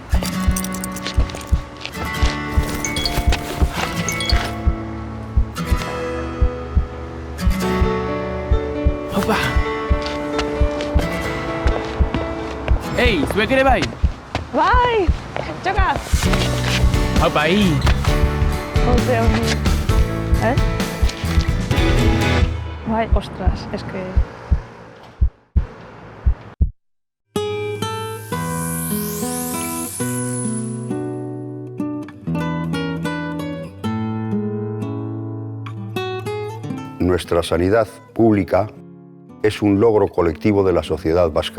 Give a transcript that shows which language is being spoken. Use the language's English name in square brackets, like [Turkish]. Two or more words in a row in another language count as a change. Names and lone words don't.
[Basque] Opa! Ei, zuek ere bai? Bai! Txoka! Haupa, hi! Onte honi. Bai, ostras, eske... [Spanish] Nuestra sanidad pública es un logro colectivo de la sociedad vasca.